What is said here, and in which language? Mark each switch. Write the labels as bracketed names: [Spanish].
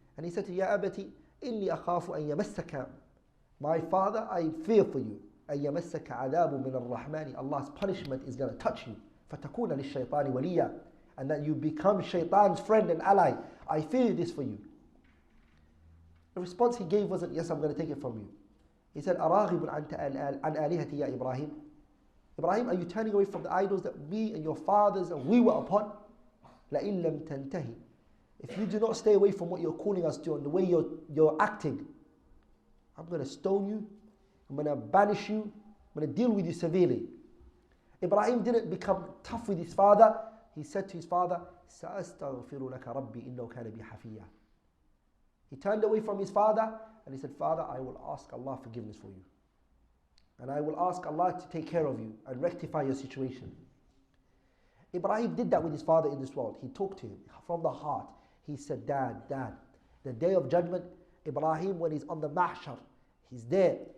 [English] And he said to [Arabic] Ya abati, inni akhafu an yamassaka. [English] My father, I fear for you. [Arabic] أن يمسك عذاب من الرحمن, [English] Allah's punishment is going to touch you. [Arabic] فَتَكُونَ لِلشَّيْطَانِ وَلِيًّا, [English] and that you become shaitan's friend and ally. I fear this for you. The response he gave wasn't, yes, I'm going to take it from you. He said, [Arabic] أَرَاغِبٌ عَنْ آلِهَتِي يَا [English] Ibrahim. Ibrahim, are you turning away from the idols that me and your fathers and we were upon? [Arabic] لَإِن لَمْ تَنْتَهِ, [English] if you do not stay away from what you're calling us to and the way you're acting, I'm going to stone you. I'm going to banish you. I'm going to deal with you severely. Ibrahim didn't become tough with his father. He said to his father, [Arabic] سَأَسْتَغْفِرُ لَكَ رَبِّي إِنَّهُ كَانَ بِي حَفِيًّا. [English] He turned away from his father and he said, Father, I will ask Allah forgiveness for you. And I will ask Allah to take care of you and rectify your situation. Ibrahim did that with his father in this world. He talked to him from the heart. He said, Dad, the day of judgment, Ibrahim, when he's on the mahshar, he's there.